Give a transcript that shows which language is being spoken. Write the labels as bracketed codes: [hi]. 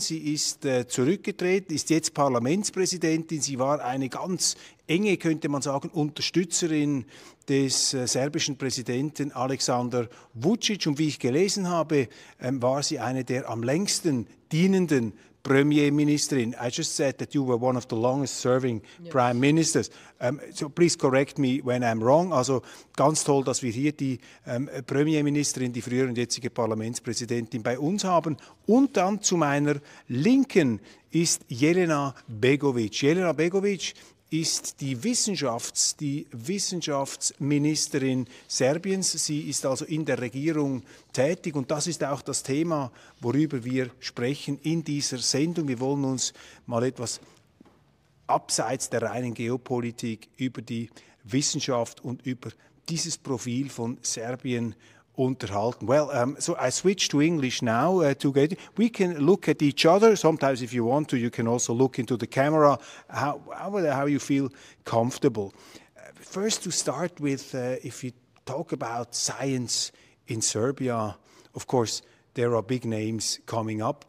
[de] Sie ist zurückgetreten, ist jetzt Parlamentspräsidentin. Sie war eine ganz enge, könnte man sagen, Unterstützerin des serbischen Präsidenten Aleksandar Vučić. Und wie ich gelesen habe, war sie eine der am längsten dienenden Premierministerin. [en] I just said that you were one of the longest serving prime ministers. So please correct me when I'm wrong. [de] Also ganz toll, dass wir hier die Premierministerin, die frühere und jetzige Parlamentspräsidentin bei uns haben. Und dann zu meiner Linken ist Jelena Begović. Jelena Begović ist die Wissenschaftsministerin Serbiens. Sie ist also in der Regierung tätig und das ist auch das Thema, worüber wir sprechen in dieser Sendung. Wir wollen uns mal etwas abseits der reinen Geopolitik über die Wissenschaft und über dieses Profil von Serbien unterhalten. [en] Well, so I switch to English now. We can look at each other. Sometimes, if you want to, you can also look into the camera. How you feel comfortable. First, to start with, if you talk about science in Serbia, of course, there are big names coming up.